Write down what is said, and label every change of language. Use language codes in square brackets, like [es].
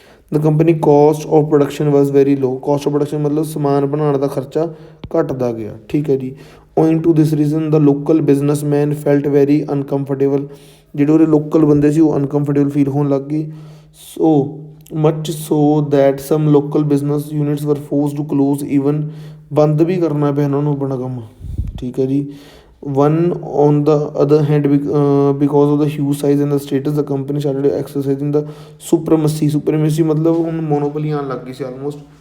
[en] The company cost of production was very low. [pa] Cost of production ਮਤਲਬ ਸਮਾਨ ਬਣਾਉਣ ਦਾ ਖਰਚਾ ਘਟਦਾ ਗਿਆ। ਠੀਕ ਹੈ ਜੀ। [en] owing to this reason the local businessmen felt very uncomfortable. [pa] ਜਿਹੜੇ ਉਹਦੇ ਲੋਕਲ ਬੰਦੇ ਸੀ ਉਹ ਅਨਕੰਫਰਟੇਬਲ ਫੀਲ ਹੋਣ ਲੱਗ ਗਏ। [en] so much so that some local business units were forced to close, even [pa] ਬੰਦ ਵੀ ਕਰਨਾ ਪਿਆ ਉਹਨਾਂ ਨੂੰ ਆਪਣਾ ਕੰਮ। ਠੀਕ ਹੈ ਜੀ। [en] One on the other hand, because of the huge size and the status, the company started exercising the supremacy [pa] ਮਤਲਬ ਹੁਣ ਮੋਨੋਪੋਲੀ ਆਉਣ ਲੱਗ ਗਈ ਸੀ ਆਲਮੋਸਟ।